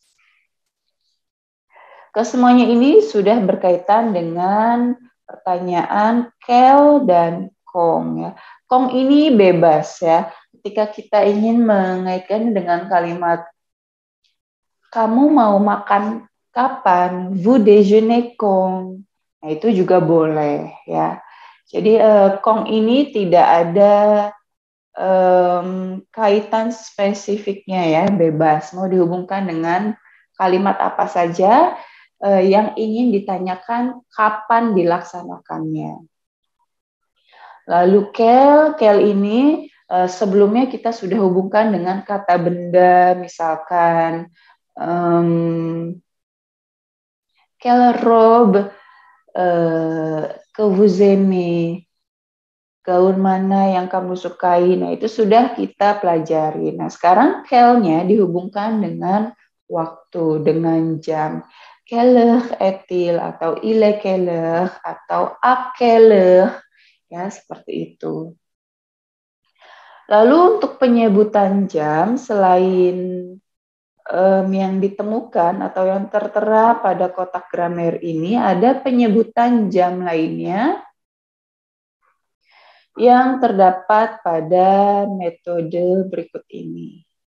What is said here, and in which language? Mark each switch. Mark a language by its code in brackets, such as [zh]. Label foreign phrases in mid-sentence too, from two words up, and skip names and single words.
[id] Kesemuanya ini sudah berkaitan dengan pertanyaan Kel dan Kong. Ya. Kong ini bebas ya. Ketika kita ingin mengaitkan dengan kalimat kamu mau makan kapan? [fr] Vous déjeunez quand? [id] Nah, itu juga boleh ya. Jadi Kong ini tidak ada kaitan spesifiknya ya, bebas. Mau dihubungkan dengan kalimat apa saja yang ingin ditanyakan kapan dilaksanakannya. Lalu kel ini sebelumnya kita sudah hubungkan dengan kata benda, misalkan [fr] quelle robe que vous aimez, [id] gaun mana yang kamu sukai. Nah, itu sudah kita pelajari. Nah, sekarang quelle-nya dihubungkan dengan waktu, dengan jam. [fr] Quelle heure est-il atau il est quelle heure atau à quelle heure, [id] ya seperti itu. Lalu untuk penyebutan jam, selain yang ditemukan atau yang tertera pada kotak gramer ini, ada penyebutan jam lainnya yang terdapat pada metode berikut ini.